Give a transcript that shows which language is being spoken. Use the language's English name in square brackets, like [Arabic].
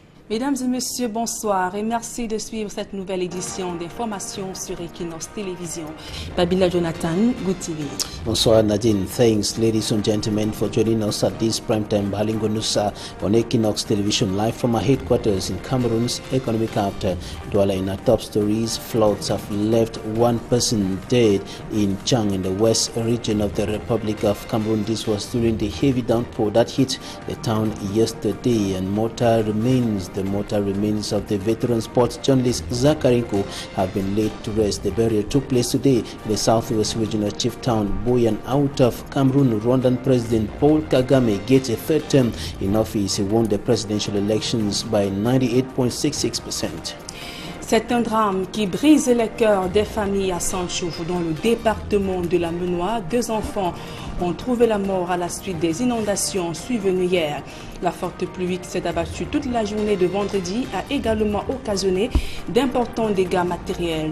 [French] Mesdames et messieurs, bonsoir et merci de suivre cette nouvelle édition d'informations sur Equinox Télévision. Babila Jonathan, Good TV. Bonsoir Nadine. [English] Thanks ladies and gentlemen for joining us at this primetime Balingo Nusa on Equinox Television live from our headquarters in Cameroon's economic capital. Douala. In our top stories, floods have left one person dead in Chang in the west region of the Republic of Cameroon. This was during the heavy downpour that hit the town yesterday, and the mortal remains of the veteran sports journalist Zakarinko have been laid to rest. The burial took place today in the southwest regional chief town Boyan. Out of Cameroon, Rwandan President Paul Kagame gets a third term in office. He won the presidential elections by 98.66%. [French] C'est un drame qui brise le cœur des familles à Sanchouf, dans le département de la Menoie. 2 enfants ont trouvé la mort à la suite des inondations survenues hier. La forte pluie qui s'est abattue toute la journée de vendredi a également occasionné d'importants dégâts matériels.